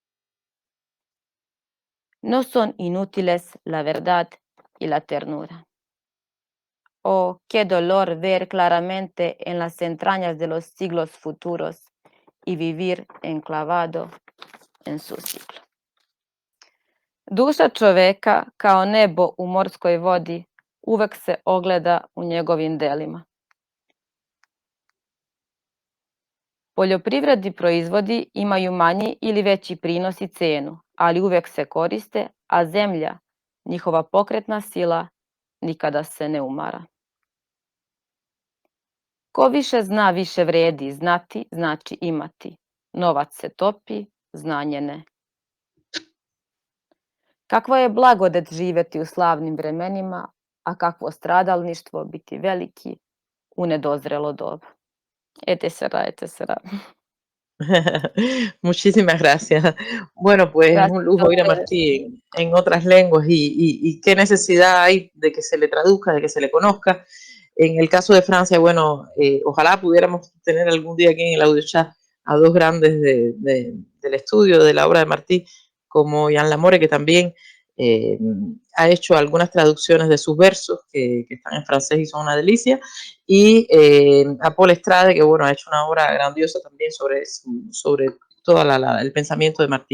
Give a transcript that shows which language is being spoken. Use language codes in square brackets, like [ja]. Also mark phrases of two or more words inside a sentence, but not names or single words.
[es] No son inútiles la verdad y la ternura. Oh, qué dolor ver claramente en las entrañas de los siglos futuros y vivir enclavado en su siglo. [sr] Duša čoveka, kao nebo u morskoj vodi, uvek se ogleda u njegovim delima. Poljoprivredni proizvodi imaju manji ili veći prinos i cenu, ali uvek se koriste, a zemlja, njihova pokretna sila, nikada se ne umara. Ko više zna, više vredi, znati znači imati. Novac se topi, znanje ne. Kakva je blagodet živjeti u slavnim vremenima, a kakvo stradalništvo biti veliki u nedozrelo doba. [es] Etc. Muchísimas gracias. Bueno, pues es un lujo oír a Martí en otras lenguas y qué necesidad hay de que se le traduzca, de que se le conozca. En el caso de Francia, bueno, ojalá pudiéramos tener algún día aquí en el audiochat a dos grandes del estudio de la obra de Martí, como Jan Lamore, que también ha hecho algunas traducciones de sus versos que están en francés y son una delicia, y a Paul Estrade, que bueno, ha hecho una obra grandiosa también sobre todo el pensamiento de Martí.